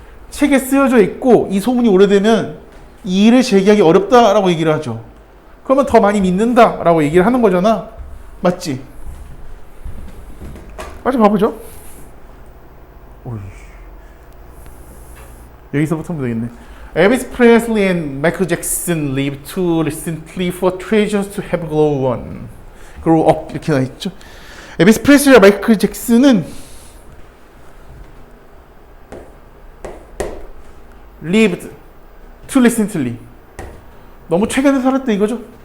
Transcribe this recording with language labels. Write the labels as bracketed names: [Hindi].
[Korean] 책에 쓰여져 있고 이 소문이 오래되면 이 일을 제기하기 어렵다라고 얘기를 하죠. 그러면 더 많이 믿는다라고 얘기를 하는 거잖아. 맞지? 빨리 봐보죠. 여기서부터 하면 되겠네. [English] Elvis Presley and Michael Jackson lived too recently for treasures to have grow up [Korean] 이렇게 나 있죠. 엘비스 프레슬리와 마이클 잭슨은 [English] lived too recently [Korean] 너무 최근에 살았다 이거죠.